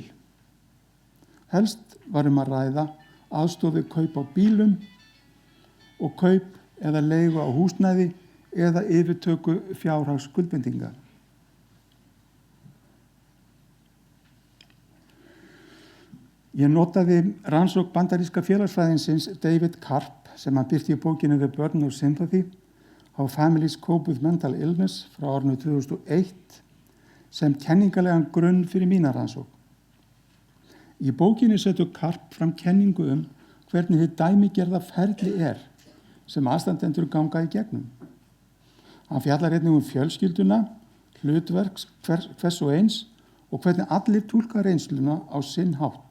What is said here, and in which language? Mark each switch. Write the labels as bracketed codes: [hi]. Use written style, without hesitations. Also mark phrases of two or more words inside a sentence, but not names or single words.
[is] Helst var að ræða aðstoð við kaup á bílum og kaup eða leigu á húsnæði eða yfirtöku fjárhagsskuldbindinga. Ég notaði rannsókn bandaríska félagsfræðingsins David Karp sem hann birti í bókinu The Burden of Sympathy, How Families Cope with Mental Illness frá árinu 2001 sem kenningalegan grunn fyrir mína rannsókn. Í bókinu setur Karp fram kenningu hvernig hið dæmigerða ferli sem aðstandendur ganga í gegnum. Hann fjallar einnig fjölskylduna, hlutverk hvers og eins og hvernig allir túlka reynsluna á sinn hátt.